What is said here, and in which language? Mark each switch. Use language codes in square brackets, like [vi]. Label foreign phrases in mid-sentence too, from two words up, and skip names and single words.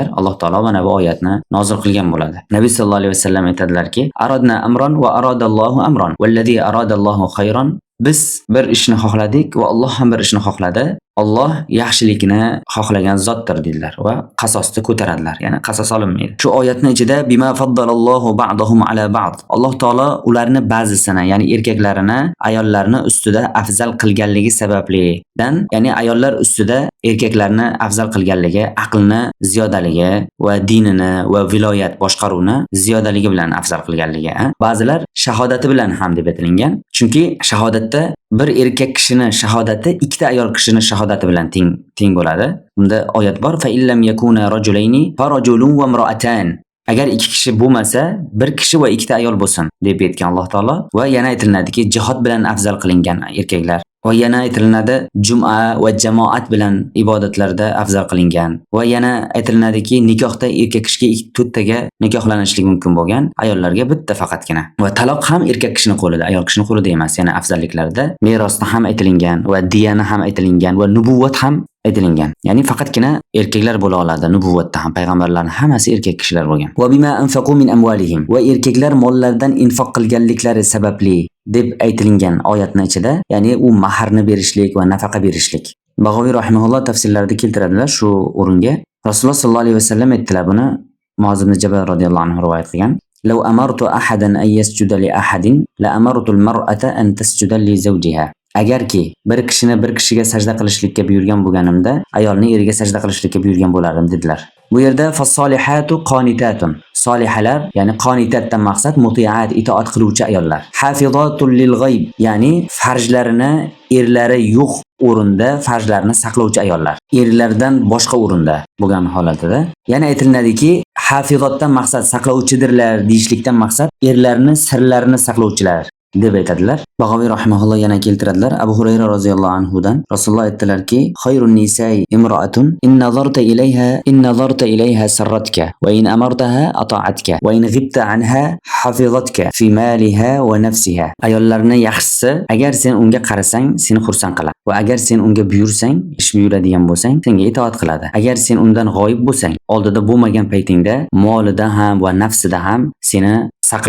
[uz] Alloh taolo mana bu oyatni nozil qilgan bo'ladi. Nabiy sallallohu alayhi vasallam aytadilarki: [ar] "أردنا أمرا وأراد الله أمرا. والذي أراد الله خيرا." [uz] Biz bir ishni xohladik va Alloh ham bir ishni xohladi. Alloh yaxshilikni xohlagan zotdir dedilar va qasosni ko'taradilar. Ya'ni qasos olinmaydi. Shu oyatning ichida [ar] بما فضل الله بعضهم على بعض. [uz] Alloh taolo ularni ba'zisini, ya'ni erkaklarini ayollarni ustida afzal qilganligi sabablidan, ya'ni ayollar ustida erkaklarni afzal qilganligi, aqlni ziyodaligi va dinini va viloyat boshqaruvni ziyodaligi bilan afzal qilganligi. Ba'zilar shahodati bilan ham deb aytilgan. Chunki shahodatda bir erkak kishini shahodati ikkita ayol kishini shahodati bilan teng bo'ladi. Bunda oyat bor: [ar] "فإن لم يكونا رجلين فرجل وامرأتان." [uz] Agar ikki kishi bo'lmasa, bir kishi va ikkita ayol bo'lsin deb aytgan Alloh taolo. Va yana aytiladiki, jihad bilan afzal qilingan erkaklar. Va yana aytilinadi juma va jamoat bilan ibodatlarda afzal qilingan. Va yana aytiladiki, nikohda erkak kishiga 2-taga nikohlanishlik mumkin bo'lgan, ayollarga bitta faqatgina. Va taloq ham erkak kishining qo'lida, ayol kishining qo'lida emas. Yana afzalliklarda merosda ham aytilingan va diyani ham aytilingan va nubuvvat ham aytilingan. Ya'ni faqatgina erkaklar bo'la oladi. Nubuvvatda ham payg'ambarlarning hammasi erkak kishilar bo'lgan. [ar] وبما أنفقوا من أموالهم. [uz] Va erkaklar mollaridan infoq qilganliklari sababli deb aytilgan oyatning ichida, ya'ni u mahrni berishlik va nafaqa berishlik. Bag'aviy rahimahulloh tafsirlarida keltiradilar shu o'ringa. Rasululloh sallallohu alayhi vasallam aytdilar buni. Muoz ibn Jabal radhiyallohu anhu rivoyat qilgan. [ar] "لو أمرت أحدا أن يسجد لأحد لأمرت المرأة أن تسجد لزوجها." [uz] Agarki bir kishini bir kishiga sajda qilishlikka buyurgan bo'lganimda, ayolni eriga sajda qilishlikka buyurgan bo'lardim dedilar. Bu yerda [ar] فالصالحات قانتات. [uz] Solihalar, ya'ni qanitatdan maqsad mutiat, itoat qiluvchi ayollar. [ar] حافظات للغيب, [uz] ya'ni farjlarini erlari yo'q o'rinda farjlarini saqlovchi ayollar. Erlardan boshqa o'rinda bo'lgan holatida. Yana aytiladiki, hafizatdan maqsad saqlovchidirlar deyishlikdan maqsad erlarni sirlarini saqlovchilar deb aytadilar. Bag'aviy rahimahulloh yana keltiradilar. Abu Hurayra roziyallohu anhu dan Rasululloh aytdilarki: [ar] "خير النساء امرأة إن نظرت إليها سرتك وإن أمرتها أطاعتك وإن غبت عنها حفظتك في مالها ونفسها." [uz] Ayollarning yaxshisi, agar sen unga qarasang, seni xursand qiladi va agar sen unga buyursang, ish buyuradigan bo'lsang, senga itoat qiladi. Agar sen undan g'oyib bo'lsang, oldida bo'lmagan paytingda molida ham va nafsida ham seni saqlaydi dedilarda.